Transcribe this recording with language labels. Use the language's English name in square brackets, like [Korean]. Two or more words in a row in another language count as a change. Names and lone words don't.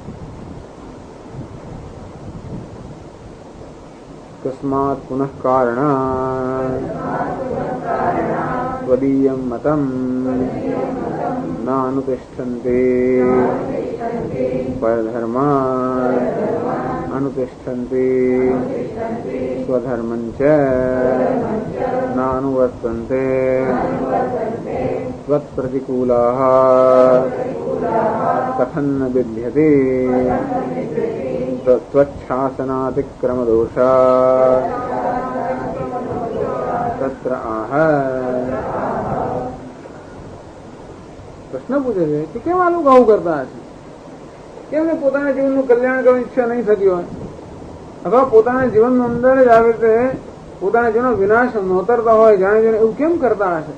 [Sanskrit] तस्मात पुनः कारणात स्वदीयम मतम नानुतिष्ठन्ते परधर्मात अनुतिष्ठन्ते स्वधर्मं च नानुवर्तन्ते त्वत्प्रतिकूलाः कथन न बिभ्यते त्वच्छासनातिक्रम दोषा तत्र आह. [Gujarati] પ્રશ્ન પૂછે છે કે કેમ આ લોકો આવું કરતા હશે? કેમ કે પોતાના જીવનનું કલ્યાણ કરવાની ઈચ્છા નહીં થતી હોય, અથવા પોતાના જીવનની અંદર જ આવી રીતે પોતાના જીવનનો વિનાશ નોતરતા હોય જાણે જાણે એવું કેમ કરતા હશે?